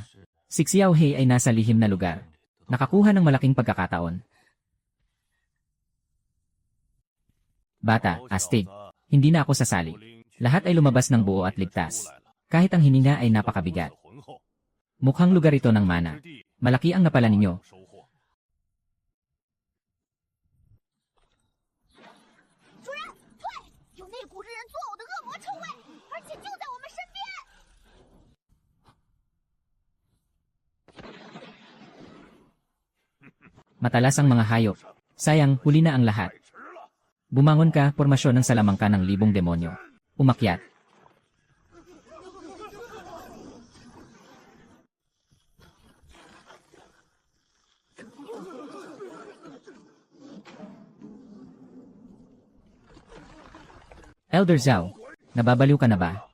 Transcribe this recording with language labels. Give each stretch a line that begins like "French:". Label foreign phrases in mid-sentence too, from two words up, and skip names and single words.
Filipino: Si Xiao He ay nasa lihim na lugar. Nakakuha ng malaking pagkakataon. Bata, astig. Hindi na ako sasali. Lahat ay lumabas ng buo at ligtas. Kahit ang hininga ay napakabigat. Mukhang lugar ito ng mana. Malaki ang napala ninyo.
Chinese: 有那股日人作呕的恶魔臭味，而且就在我们身边。
Filipino: Matalas ang mga hayop. Sayang, huli na ang lahat. Bumangon ka, formasyon ng salamangka ng libong demonyo. Umakyat. Elder Zhao, nababaliw ka na ba?